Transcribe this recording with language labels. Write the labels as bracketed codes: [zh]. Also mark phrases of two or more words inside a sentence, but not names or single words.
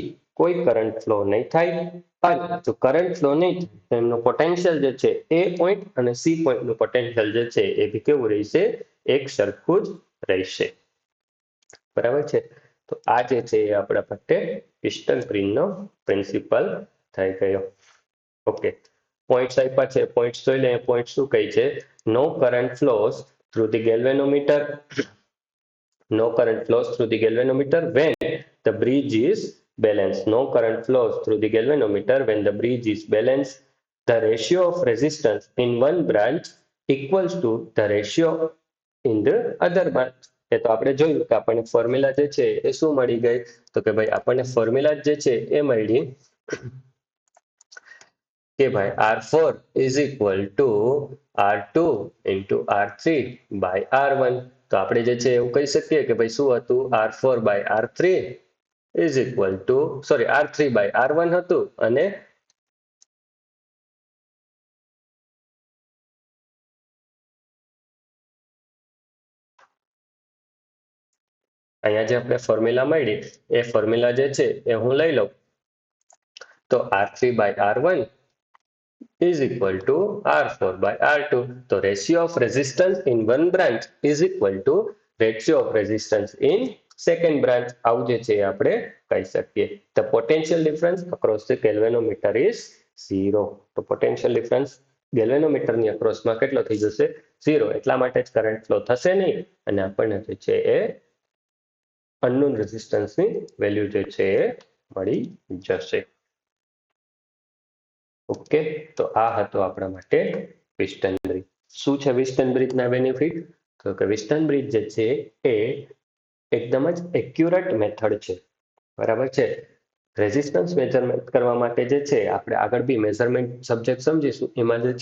[gu] કોઈ [en] current flow [gu] નહીં થાય અને જો [en] current flow [gu] નહીં થાય તો એમનો પોટેન્શિયલ જે છે A પોઈન્ટ અને C પોઈન્ટનું પોટેન્શિયલ જે છે એ બી કેવું રહેશે એક સરખું જ રહેશે બરાબર છે તો આ જે છે એ આપણા માટે પિસ્ટન બ્રિજનો પ્રિન્સિપલ થઈ ગયો ઓકે પોઈન્ટ્સ આપ્યા છે પોઈન્ટ્સ જોઈ લઈએ પોઈન્ટ શું કહે છે [en] no current flows through the galvanometer no current flows through the galvanometer when the bridge is balanced no current flows through the galvanometer when the bridge is balanced the ratio of resistance in one branch equals to the ratio in the other branch [gu] એ તો આપણે જોયું કે આપણને ફોર્મ્યુલા જે છે એ શું મળી ગઈ તો કે ભાઈ આપણને ફોર્મ્યુલા જે છે એ મળી કે ભાઈ [en] R4 is equal to R2 into R3 by R1 [gu] તો આપણે જે છે એવું કહી શકીએ કે ભાઈ શું હતું [en] R4 by R3 is equal to R3 by R1 [gu] હતું અને અહીંયા જે આપણે ફોર્મ્યુલા મળી એ ફોર્મ્યુલા જે છે એ હું લઈ લઉં તો R3 by R1 [en] is equal to R4 by R2 [gu] તો [en] ratio of resistance in one branch is equal to ratio of resistance in second branch [gu] આવું જે છે આપણે કહી શકીએ [en] the potential difference across the galvanometer is 0 [gu] તો [en] potential difference galvanometer [gu] ની acrossમાં કેટલો થઈ જશે 0 એટલા માટે જ [en] current flow [gu] થશે નહીં અને આપણને જે છે એ અનનોન રેઝિસ્ટન્સની વેલ્યુ જે છે એ મળી જશે ઓકે તો આ હતો આપણા માટે વિસ્ટન બ્રિજ શું છે વિસ્ટન બ્રિજના બેનિફિટ તો કે વિસ્ટન બ્રિજ જે છે એ એકદમ જ [en] accurate method [gu] છે બરાબર છે [en] resistance measurement [gu] કરવા માટે જે છે આપણે આગળ બી [en] measurement subject [gu] સમજીશું એમાં જે